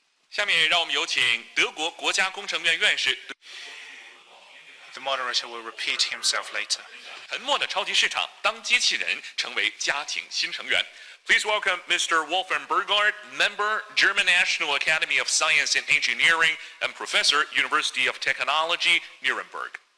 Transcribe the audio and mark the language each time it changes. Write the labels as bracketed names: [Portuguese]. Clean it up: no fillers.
[Chinese] 下面让我们有请德国国家工程院院士。 [English] The moderator will repeat himself later. [Chinese] 沉默的超级市场，当机器人成为家庭新成员。 [English] Please welcome Mr. Wolfgang Burgard, member, German National Academy of Science and Engineering, and professor, University of Technology, Nuremberg.